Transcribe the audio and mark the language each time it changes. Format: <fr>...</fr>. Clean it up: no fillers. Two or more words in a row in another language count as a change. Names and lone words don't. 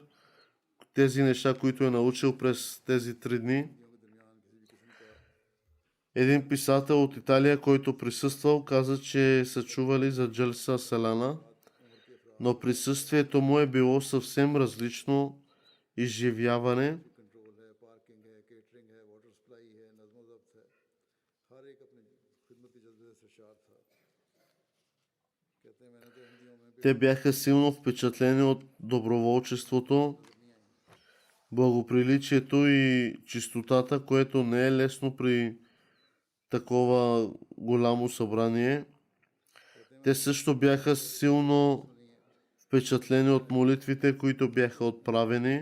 <bg>Тези неща, които е научил през тези 3 дни. Един писател от Италия, който присъствал, каза, че са чували за Джалса Салана но присъствието му е било съвсем различно изживяване.</bg> <ur>کنٹرول ہے، پارکنگ ہے، کیٹرنگ ہے,</ur> <en>water supply</en> <ur>ہے، نظم ضبط ہے، ہر ایک اپنے خدمتی جذبے سے سرشار تھا. کہتے ہیں میں نے تو ہندیوں میں بھی</ur> <bg>Те бяха силно впечатлени от доброволчеството, благоприличието и чистотата, което не е лесно при такова голямо събрание. Те също бяха силно впечатлени от молитвите, които бяха отправени.</bg>